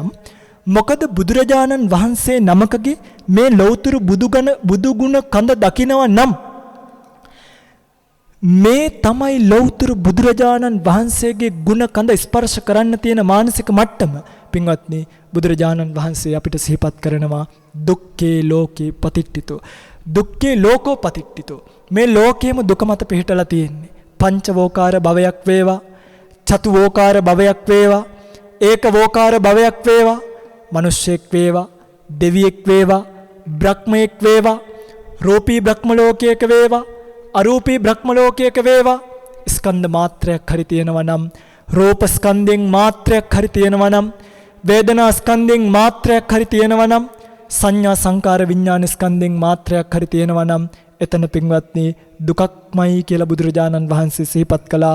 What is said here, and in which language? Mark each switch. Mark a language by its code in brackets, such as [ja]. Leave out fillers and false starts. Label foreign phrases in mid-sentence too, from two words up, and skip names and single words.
[si] මොකද බුදුරජාණන් වහන්සේ නමකගේ මේ ලෞතුරු බුදුගුණ කඳ දකිනවා නම් මේ තමයි ලෞතුරු බුදුරජාණන් වහන්සේගේ ගුණ කඳ ස්පර්ශ කරන්න තියෙන මානසික මට්ටම. පින්වත්නි බුදුරජාණන් වහන්සේ අපිට සිහිපත් කරනවා [pi] දුක්ඛේ ලෝකේ පතිට්ඨිතෝ. දුක්ඛේ ලෝකෝ පතිට්ඨිතෝ. [si] මේ ලෝකයේම දුක මත පිහිටලා තියෙන්නේ. පංචවෝකාර භවයක් වේවා, චතුවෝකාර භවයක් වේවා, ඒකවෝකාර භවයක් වේවා, මිනිස්සෙක් වේවා, දෙවියෙක් වේවා, බ්‍රහ්මයෙක් වේවා, රූපී බ්‍රහ්ම ලෝකයක වේවා, අරූපී බ්‍රහ්ම ලෝකයක වේවා, ස්කන්ධ මාත්‍රයක් හරි තියෙනවා නම්, රූප ස්කන්ධෙන් මාත්‍රයක් හරි තියෙනවා නම්, වේදනා ස්කන්ධෙන් මාත්‍රයක් හරි තියෙනවා නම්, සංඥා සංකාර විඥාන ස්කන්ධෙන් මාත්‍රයක් හරි තියෙනවා නම්, එතන පින්වත්නි දුකක්මයි කියලා බුදුරජාණන් වහන්සේ සිහිපත් කළා.